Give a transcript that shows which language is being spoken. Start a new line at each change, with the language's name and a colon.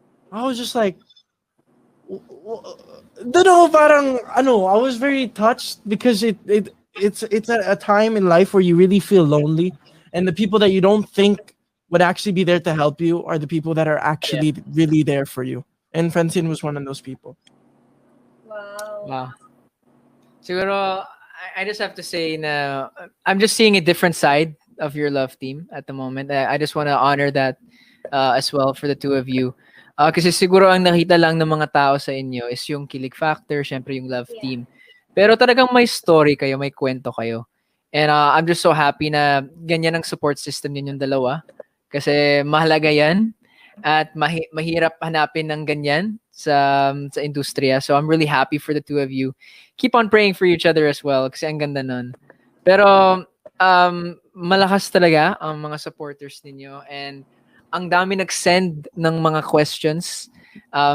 English: I was just like, don't know, parang, I was very touched because it's a time in life where you really feel lonely, and the people that you don't think would actually be there to help you are the people that are actually really there for you. And Francine was one of those people. Wow. Wow. Siguro, I just have to say na I'm just seeing a different side of your love team at the moment. I just want to honor that as well for the two of you.
Filipino: Kasi siguro ang nakita lang ng mga tao sa inyo is yung kilig factor, syempre yung love
English: Yeah.
Filipino: team. Pero talagang may story kayo, may kwento kayo.
English: And I'm just so happy
Filipino: na ganyan ang support system ninyong dalawa. Kasi mahalaga yan. At mahirap hanapin ng ganyan sa industriya.
English: So I'm really happy for the two of you. Keep on praying for each other as well
Filipino: kasi ang ganda nun. Pero malakas talaga ang mga supporters ninyo, and ang dami nag-send ng mga questions sa